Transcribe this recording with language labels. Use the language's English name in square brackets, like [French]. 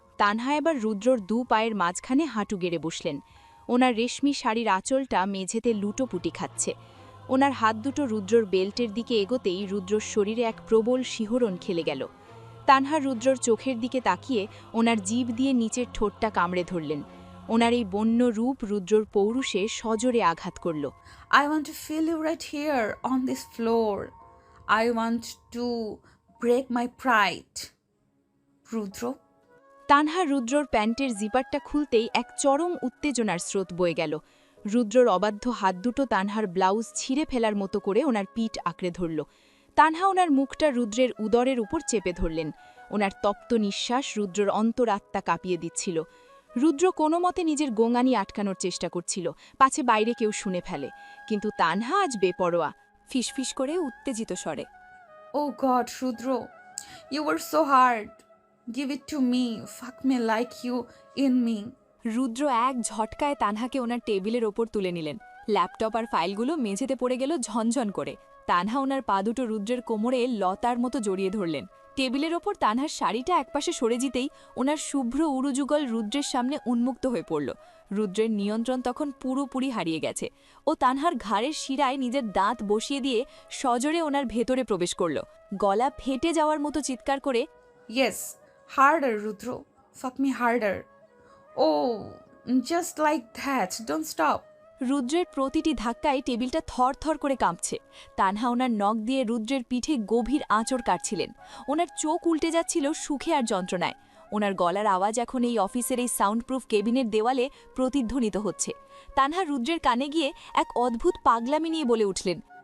[Bangla] তানহা এবার রুদ্রর দু পায়ের মাঝখানে হাঁটু গেড়ে বসলেন। ওনার রেশমি শাড়ির আঁচলটা মেঝেতে লুটোপুটি খাচ্ছে। ওনার হাত দুটো রুদ্রর বেল্টের দিকে এগোতেই রুদ্রর শরীরে এক প্রবল শিহরণ খেলে গেল। তানহা রুদ্রর চোখের দিকে তাকিয়ে ওনার জিভ দিয়ে নিচের ঠোঁটটা কামড়ে ধরলেন। ওনার এই বন্য রূপ রুদ্রর পৌরুষে সজোরে আঘাত করল। [English] I want to feel you right here on this floor. I want to break my pride. Rudra. [Bangla] তানহা রুদ্রর প্যান্টের জিপারটা খুলতেই এক চরম উত্তেজনার স্রোত বয়ে গেল। রুদ্রর অবাধ্য হাত দুটো তানহার ব্লাউজ ছিঁড়ে ফেলার মতো করে ওনার পিঠ আঁকড়ে ধরল। তানহা ওনার মুখটা রুদ্রের উদরের উপর চেপে ধরলেন। ওনার তপ্ত নিঃশ্বাস রুদ্রর অন্তরাত্মা কাঁপিয়ে দিচ্ছিল। রুদ্র কোনো মতে নিজের গোঙানি আটকানোর চেষ্টা করছিল, পাছে বাইরে কেউ শুনে ফেলে। কিন্তু তানহা আজ বেপরোয়া, ফিসফিস করে উত্তেজিত স্বরে, [English] Oh God, Rudra, you were so hard. Give it to me. Fuck me like you in me. [Bangla] রুদ্র এক ঝটকায় তানহাকে ওনার টেবিলের ওপর তুলে নিলেন। ল্যাপটপ আর ফাইলগুলো মেঝেতে পড়ে গেল ঝনঝন করে। তানহা ওনার পা দুটো রুদ্রের কোমরে লতার মতো জড়িয়ে ধরলেন। টেবিলের ওপর তানহার শাড়িটা একপাশে সরে যেতেই ওনার শুভ্র উরুযুগল রুদ্রের সামনে উন্মুক্ত হয়ে পড়ল। রুদ্রের নিয়ন্ত্রণ তখন পুরোপুরি হারিয়ে গেছে। ও তানহার ঘাড়ের শিরায় নিজের দাঁত বসিয়ে দিয়ে সজোরে ওনার ভেতরে প্রবেশ করল। গলা ফেটে যাওয়ার মতো চিৎকার করে, [English] Yes, harder, Rudra. Fuck me harder. Oh, just like that. Don't stop. [Bangla] রুদ্রের প্রতিটি ধাক্কায় টেবিলটা থরথর করে কাঁপছে। তানহা ওনার নখ দিয়ে রুদ্রের পিঠে গভীর আঁচড় কাটছিলেন। ওনার চোখ উল্টে যাচ্ছিল সুখে আর যন্ত্রণায়। ওনার গলার আওয়াজ এখন এই অফিসের এই সাউন্ডপ্রুফ কেবিনের দেওয়ালে প্রতিধ্বনিত হচ্ছে। তানহা রুদ্রের কানে গিয়ে এক অদ্ভুত পাগলামি নিয়ে বলে উঠলেন,